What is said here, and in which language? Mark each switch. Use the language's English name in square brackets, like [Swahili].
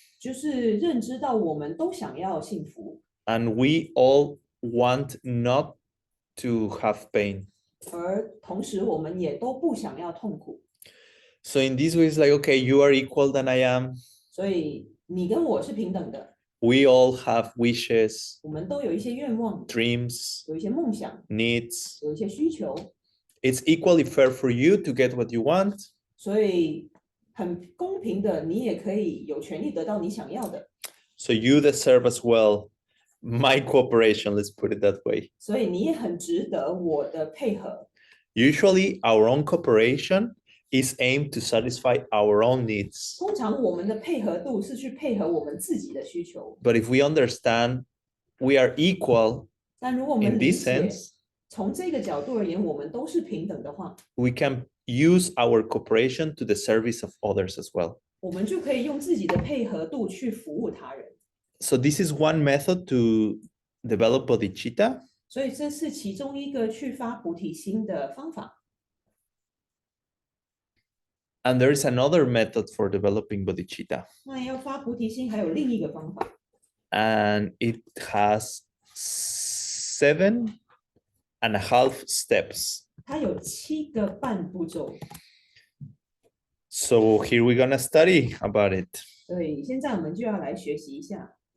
[Chinese] 就是认知到我们都想要幸福， [English] and we all want not to have pain. [Chinese] 而同时我们也都不想要痛苦。 [English] So in this way, it's like, okay, you are equal than I am. [Chinese] 所以你跟我是平等的， [English] We all have wishes, [Chinese] 我们都有一些愿望， [English] dreams, [Chinese] 有一些梦想， [English] needs. [Chinese] 有一些需求， [English] It's equally fair for you to get what you want [Chinese] 所以很公平的，你也可以有权利得到你想要的， [English] so you deserve as well my cooperation, let's put it that way. [Chinese] 所以你也很值得我的配合。 [English] Usually our own cooperation is aimed to satisfy our own needs. [Chinese] 通常我们的配合度是去配合我们自己的需求， [English] But if we understand we are equal [Chinese] 但如果我 [English] in [Chinese] 们理 [English] this [Chinese] 解 [English] sense, [Chinese] 从这个角度而言，我们都是平等的话， [English] we can use our cooperation to the service of others as well. [Chinese] 我们就可以用自己的配合度去服务他人。 [English] So this is one method to develop bodhicitta. [Chinese] 所以这是其中一个去发菩提心的方法。 [English] And there is another method for developing bodhicitta. [Chinese] 那要发菩提心还有另一个方法， [English] And it has 7.5 steps. [Chinese] 它有7个半步骤。 [English] So here we're gonna study about it. [Chinese] 所以现在我们就要来学习一下。